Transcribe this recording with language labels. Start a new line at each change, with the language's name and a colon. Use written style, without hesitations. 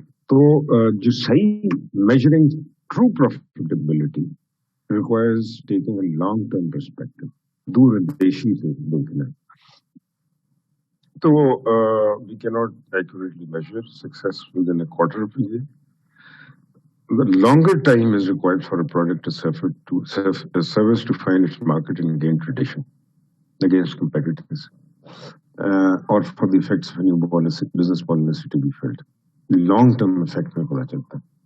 English: تو جو صحیح measuring true profitability requires taking a long-term perspective,
Urdu: دور اندیشی سے دیکھنا.
English: تو we cannot accurately measure success within a quarter of a year. The longer time is required for a product to service to find its market and gain tradition against competitors, or for the effects of a new business policy to be felt. Long-term effect
Urdu: میں پتا چلتا ہے.